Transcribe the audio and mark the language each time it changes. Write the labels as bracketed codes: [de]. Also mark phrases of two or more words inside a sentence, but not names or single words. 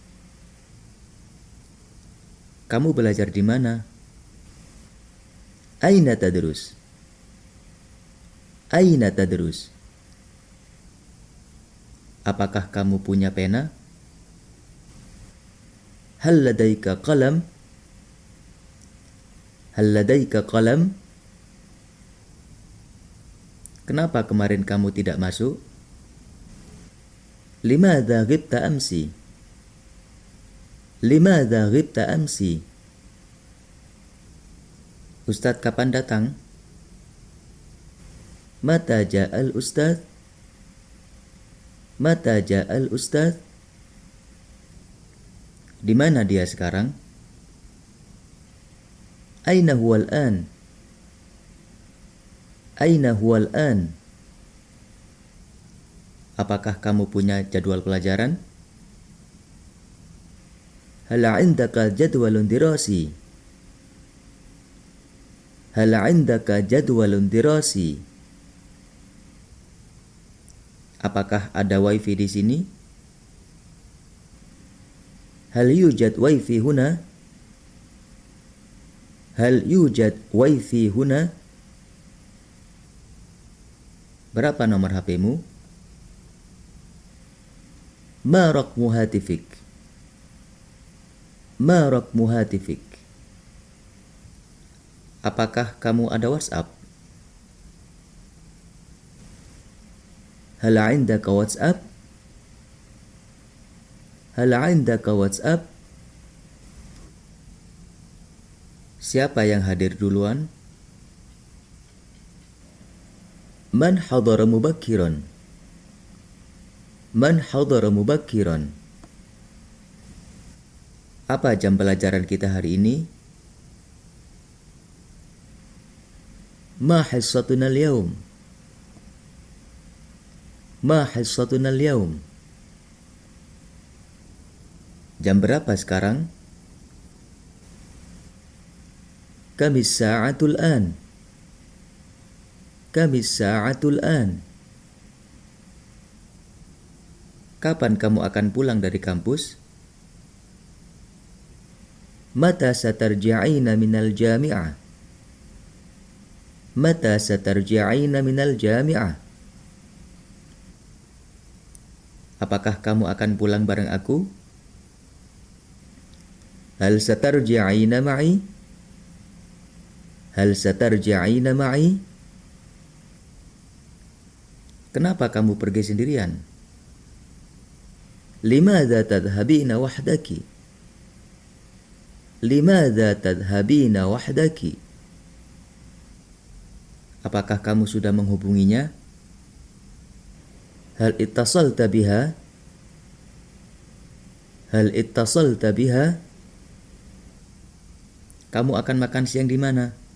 [id] Kamu belajar di mana? [ar] أين تدرس؟ أين تدرس? [id] Apakah kamu punya pena? [ar] هل لديك قلم? هل لديك قلم? [id] Kenapa kemarin kamu tidak masuk? [ar] لماذا غبت أمس؟ لماذا غبت أمس? [id] Ustadz kapan datang? [ar] متى جاء الأستاذ? متى جاء الأستاذ? [id] Di mana dia sekarang? [ar] أين هو الآن؟ أين هو الآن? [id] Apakah kamu punya jadwal pelajaran? [ar] هل عندك جدول دراسي? هل عندك جدول دراسي? [id] Apakah ada wifi di sini? [ar] هل يوجد wifi هنا? هل يوجد wifi هنا? [id] Berapa nomor HP-mu? [ar] ما رقم هاتفك? ما رقم هاتفك? [id] Apakah kamu ada WhatsApp? [ar] Hal 'indaka WhatsApp? Hal 'indaka WhatsApp? [id] Siapa yang hadir duluan? [ar] من حضر مبكرا? من حضر مبكرا? [id] Apa jam pelajaran kita hari ini? [ar] ما حصتنا اليوم? ما حصتنا اليوم? [id] Jam berapa sekarang? [ar] كم الساعة الآن? كم الساعة الآن? [id] Kapan kamu akan pulang dari kampus? [ar] متى سترجعين من الجامعة؟ متى سترجعين من الجامعة? [id] Apakah kamu akan pulang bareng aku? [ar] هل سترجعين معي? هل سترجعين معي? [id] Kenapa kamu pergi sendirian? [ar] لماذا تذهبين وحدك? لماذا تذهبين وحدك? [id] Apakah kamu sudah menghubunginya? [ar] هل اتصلت بها؟ هل اتصلت بها? [id] Kamu akan makan siang di mana?